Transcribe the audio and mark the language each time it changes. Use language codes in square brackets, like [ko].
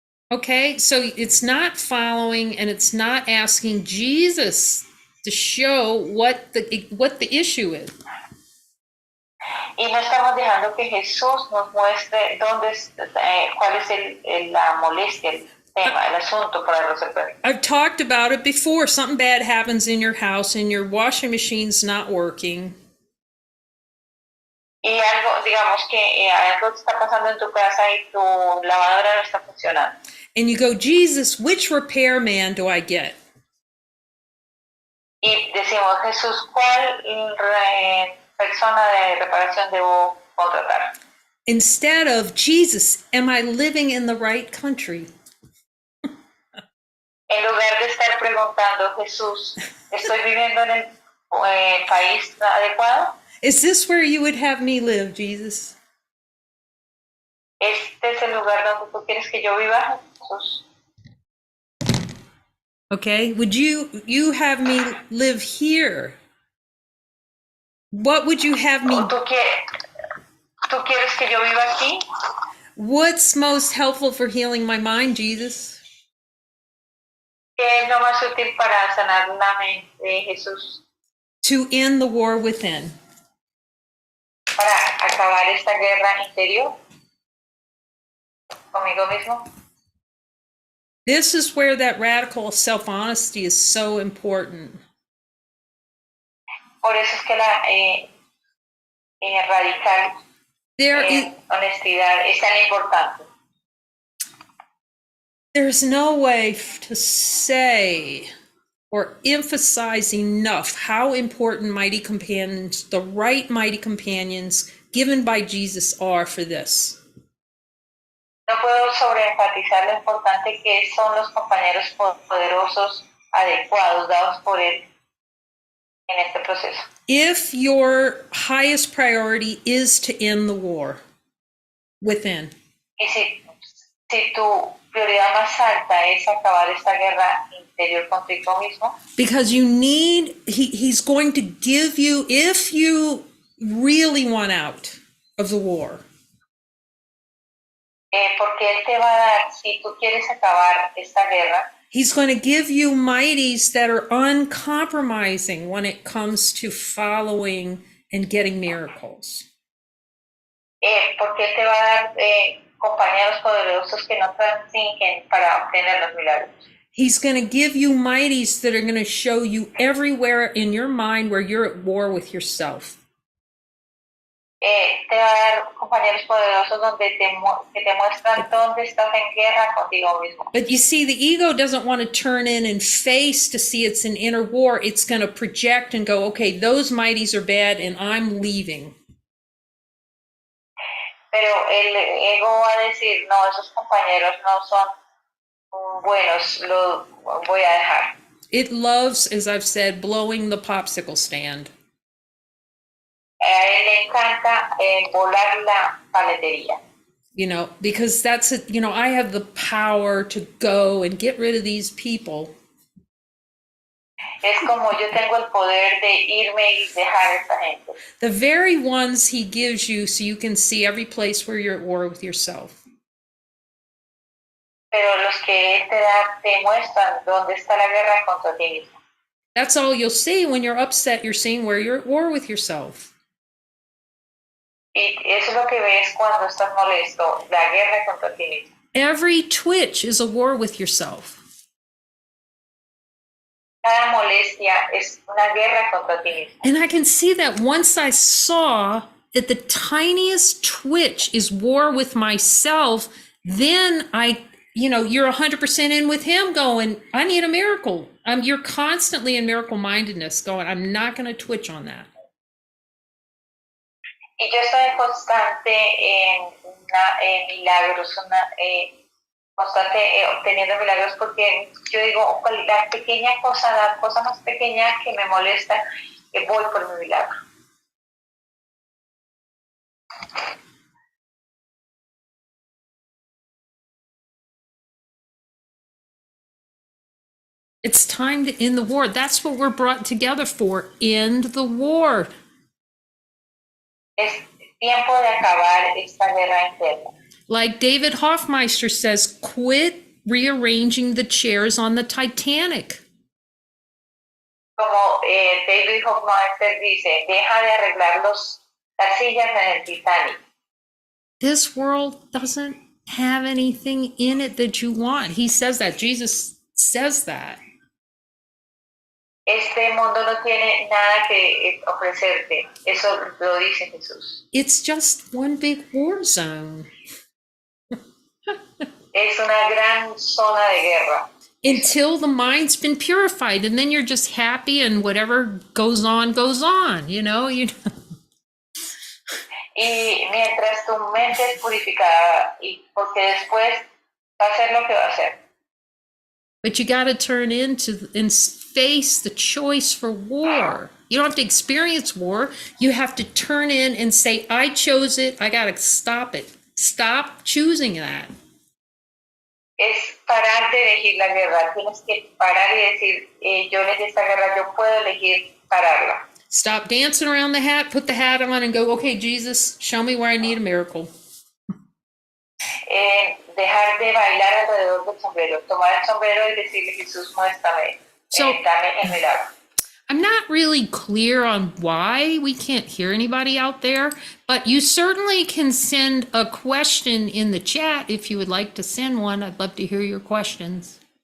[en] okay, so it's not following and it's not asking Jesus to show what the issue is. [es] Y no estamos dejando que Jesús nos muestre cuál es la molestia, el tema, el asunto para resolver. [en] I've talked about it before. Something bad happens in your house and your washing machine's not working. [es] Y digamos que algo está pasando en tu casa y tu lavadora no está funcionando. [en] And you go, Jesus, which repairman do I get? [es] Y decimos, Jesús, ¿cuál persona de reparación debo contratar? [en] Instead of, Jesus, am I living in the right country? [es] En lugar de estar preguntando, Jesús, ¿estoy viviendo en el país adecuado? [en] Is this where you would have me live, Jesus? [es] ¿Este es el lugar donde tú quieres que yo viva, Jesús? [en] Okay, would you have me live here? What would you have me? [es] ¿Tú quieres que yo viva aquí? [en] What's most helpful for healing my mind, Jesus? [es] ¿Qué es lo más útil para sanar la mente, Jesús? [en] To end the war within. [es] Para acabar esta guerra interior conmigo mismo. [en] This is where that radical self-honesty is so important. [es] Por eso es que la radical honestidad es tan importante. [en] There's no way to say or emphasize enough how important mighty companions, the right mighty companions given by Jesus are for this. [es] No puedo sobreenfatizar lo importante que son los compañeros poderosos adecuados dados por él en este proceso. [en] If your highest priority is to end the war within. [es] Y si tu prioridad más alta es acabar esta guerra interior contigo mismo. [en] Because you need, he's going to give you, if you really want out of the war. [es] Porque él te va a dar, si tú quieres acabar esta guerra, [en] he's going to give you mighties that are uncompromising when it comes to following and getting miracles. [es] Porque él te va a dar compañeros poderosos que no transingen para obtener los milagros. [en] He's going to give you mighties that are going to show you everywhere in your mind where you're at war with yourself. [es] te va a dar compañeros poderosos donde que te muestran dónde estás en guerra contigo mismo. [en] But you see, the ego doesn't want to turn in and face to see it's an inner war. It's going to project and go, okay, those mighties are bad and I'm leaving. [es] Pero el ego va a decir, no, esos compañeros no son buenos, los voy a dejar. [en] It loves, as I've said, blowing the popsicle stand. [es] A él le encanta volar la paletería. [en] You know, because that's it, you know, I have the power to go and get rid of these people. [es] Es como yo tengo el poder de irme y dejar a esta gente. [en] The very ones he gives you so you can see every place where you're at war with yourself. [es] Pero los que él te da te muestran dónde está la guerra contra ti mismo. [en] That's all you'll see when you're upset. You're seeing where you're at war with yourself. [es] Y eso es lo que ves cuando estás molesto, la guerra contra ti mismo. [en] Every twitch is a war with yourself. [es] Cada molestia es una guerra contra ti mismo. [en] And I can see that once I saw that the tiniest twitch is war with myself, then you're 100% in with him going, I need a miracle. You're constantly in miracle mindedness going, I'm not going to twitch on that. [es] Y yo estoy constante en milagros, constante obteniendo milagros porque yo digo, la pequeña cosa, la cosa más pequeña que me molesta, que voy por mi milagro. [en] It's time to end the war. That's what we're brought together for. End the war. [es] Es tiempo de acabar esta guerra interna. [en] Like David Hoffmeister says, quit rearranging the chairs on the Titanic. [es] Como David Hoffmeister dice, deja de arreglar las sillas en el Titanic. [en] This world doesn't have anything in it that you want. He says that. Jesus says that. [es] Este mundo no tiene nada que ofrecerte. Eso lo dice Jesús. [en] It's just one big war zone. [es] Es una gran zona de guerra. [en] Until the mind's been purified, and then you're just happy and whatever goes on, you know? [es] Y mientras tu mente es purificada, y porque después va a hacer lo que va a hacer. [en] But you got to turn into and face the choice for war. You don't have to experience war. You have to turn in and say, I chose it. I got to stop it. Stop choosing that. [es] Es parar de elegir la guerra. Tienes que parar y decir, yo elegí esta guerra, yo puedo elegir pararla. [en] Stop dancing around the hat, put the hat on and go, okay, Jesus, show me where I need a miracle. [es] Dejar de bailar alrededor del sombrero, tomar el sombrero y decirle, Jesús, muéstrame, dame el milagro. [en] I'm not really clear on why we can't hear anybody out there, but you certainly can send a question in the chat if you would like to send one. I'd love to hear your questions.